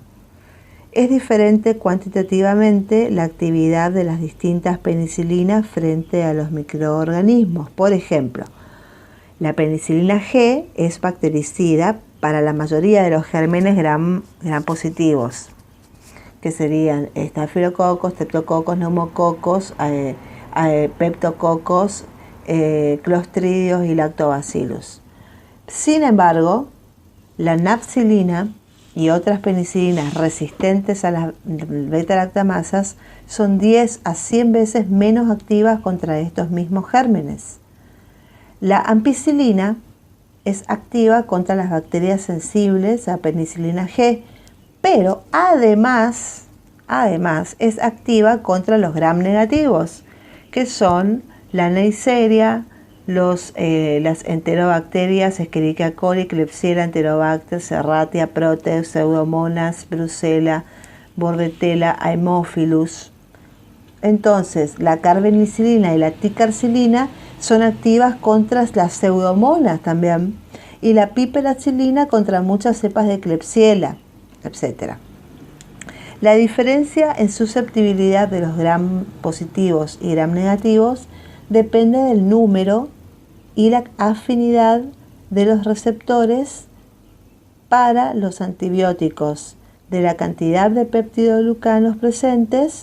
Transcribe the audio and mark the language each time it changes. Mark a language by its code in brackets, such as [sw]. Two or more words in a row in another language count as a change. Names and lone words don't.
[es] Es diferente cuantitativamente la actividad de las distintas penicilinas frente a los microorganismos. Por ejemplo, la penicilina G es bactericida para la mayoría de los gérmenes gram positivos, que serían estafilococos, streptococos, neumococos, peptococos, clostridios y lactobacillus. Sin embargo, la napsilina y otras penicilinas resistentes a las beta-lactamasas son 10 a 100 veces menos activas contra estos mismos gérmenes. La ampicilina es activa contra las bacterias sensibles a penicilina G, pero además es activa contra los gram negativos, que son la Neisseria, las enterobacterias Escherichia coli, Klebsiella, Enterobacter, Serratia, Proteus, Pseudomonas, Brucella, Bordetella, Haemophilus. Entonces, la carbenicilina y la ticarcilina son activas contra las pseudomonas también, y la piperacilina contra muchas cepas de Klebsiella, etc. La diferencia en susceptibilidad de los gram positivos y gram negativos depende del número y la afinidad de los receptores para los antibióticos, de la cantidad de peptidoglucanos presentes.